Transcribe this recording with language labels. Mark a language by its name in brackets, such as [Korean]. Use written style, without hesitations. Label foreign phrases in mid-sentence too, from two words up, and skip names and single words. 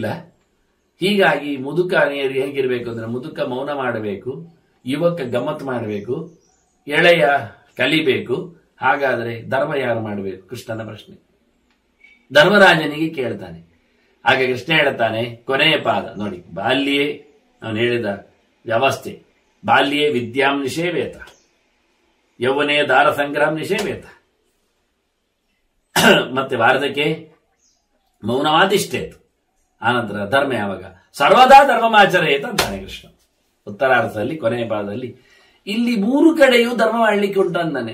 [Kannada] ಹೀಗಾಗಿ ಮುದುಕ ಹೇಗಿರ್ಬೇಕು ಅಂದ್ರೆ, ಮುದುಕ ಮೌನ ಮಾಡಬೇಕು, ಯುವಕ ಗಮ್ಮತ್ ಮಾಡಬೇಕು, ಎಳೆಯ ಕಲಿಬೇಕು. ಹಾಗಾದ್ರೆ ಧರ್ಮ ಯಾರು ಮಾಡಬೇಕು? ಕೃಷ್ಣನ ಪ್ರಶ್ನೆ. ಧರ್ಮರಾಜನಿಗೆ ಕೇಳ್ತಾನೆ. ಹಾಗೆ ಕೃಷ್ಣ ಹೇಳ್ತಾನೆ, ಕೊನೆಯ ಪಾದ ನೋಡಿ, ಬಾಲ್ಯೇ ಅವನು ಹೇಳಿದ ವ್ಯವಸ್ಥೆ, [Sanskrit] ಬಾಲ್ಯೇ ವಿದ್ಯಾಂ ನಿಷೇವೇತ, ಯೌವನೇ ದಾರ ಸಂಗ್ರಾಮ ನಿಷೇವೇತ, ಮತ್ತೆ ವಾರ್ಧಕ್ಕೆ ಮೌನವಾದಿಷ್ಟೇತು. [Kannada] ಆನಂತರ ಧರ್ಮ ಯಾವಾಗ? [Sanskrit] ಸರ್ವದಾ ಧರ್ಮಮಾಚರೇತ [Kannada] ಅಂತಾನೆ ಕೃಷ್ಣ ಉತ್ತರಾರ್ಥದಲ್ಲಿ ಕೊನೆಯ ಪಾದದಲ್ಲಿ. ಇಲ್ಲಿ 3 ಕಡೆಯೂ ಧರ್ಮ ಮಾಡಲಿಕ್ಕೆ ಉಂಟು ಅಂತಾನೆ.